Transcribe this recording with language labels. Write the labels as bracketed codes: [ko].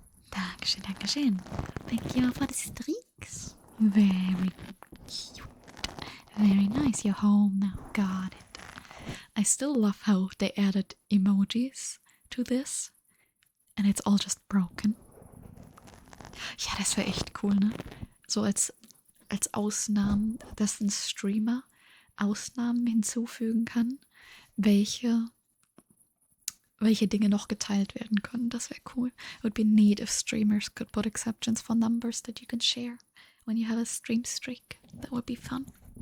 [de] Dankeschön, Dankeschön. [en] Thank you for the streaks. Very cute. Very nice. You're home now. Got it. I still love how they added emojis to this. And it's all just broken. [de] Ja, das wäre echt cool, ne? So als Ausnahmen, dass ein Streamer Ausnahmen hinzufügen kann, welche Dinge noch geteilt werden können. Das wäre cool. [en] It would be neat if streamers could put exceptions for numbers that you can share when you have a stream streak. That would be fun.